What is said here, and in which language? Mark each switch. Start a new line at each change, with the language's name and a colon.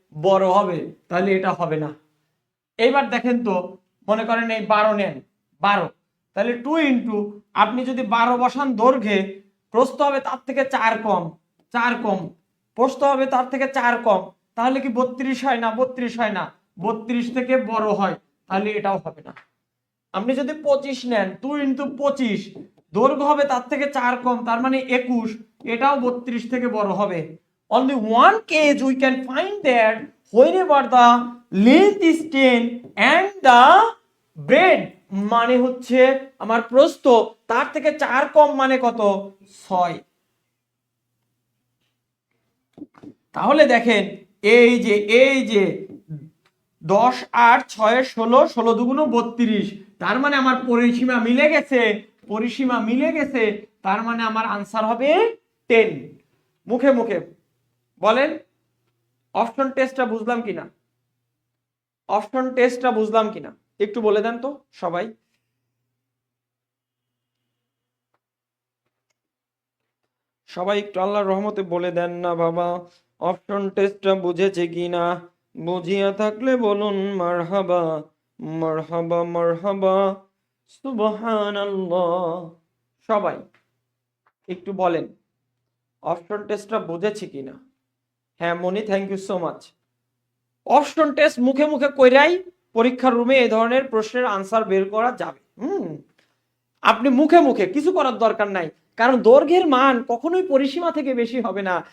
Bangla: বড় হবে, তাহলে এটা হবে না। এইবার দেখেন তো, মনে করেন এই 12 নেন, 12, তাহলে 2 × আপনি যদি 12 বসান দৈর্ঘ্যে, প্রস্থ হবে তার থেকে 4 কম, 4 কম, প্রস্থ হবে তার থেকে 4 কম, তাহলে কি 32 হয় না? 32 হয় না, 32 থেকে বড় হয়, তাহলে এটাও হবে না। আপনি যদি 25 নেন, 2 × 25, দৈর্ঘ্য হবে তার থেকে 4 কম, তার মানে 21, এটাও 32 থেকে বড় হবে।
English: Only one case we can find that whenever the length is 10 and the breadth
Bangla: মানে হচ্ছে আমার প্রস্থ তার থেকে 4 কম, মানে কত? 6। তাহলে দেখেন এই যে 10 8 6 16, 16 দুগুণ 32, তার মানে আমার পরিসীমা মিলে গেছে, পরিসীমা মিলে গেছে, তার মানে আমার আনসার হবে 10। মুখে মুখে বলেন, অপশন টেস্টটা বুঝলাম কিনা? অপশন টেস্টটা বুঝলাম কিনা একটু বলে দেন তো সবাই। সবাই একটু আল্লাহর রহমতে বলে দেন না বাবা, অপশন টেস্টটা বুঝেছে কিনা? বুঝিয়া থাকলে বলুন মারহাবা, মারহাবা, মারহাবা, সুবহানাল্লাহ। সবাই একটু বলেন অপশন টেস্টটা বুঝেছি কিনা। হ্যাঁ মনি,
English: Thank you so much.
Bangla: Option test মুখে মুখে কইরাই পরীক্ষার রুমে এই ধরনের প্রশ্নের আনসার বের করা যাবে। আপনি মুখে মুখে কিছু করার দরকার নাই, কারণ দৈর্ঘ্যের মান কখনোই পরিসীমা থেকে বেশি হবে না।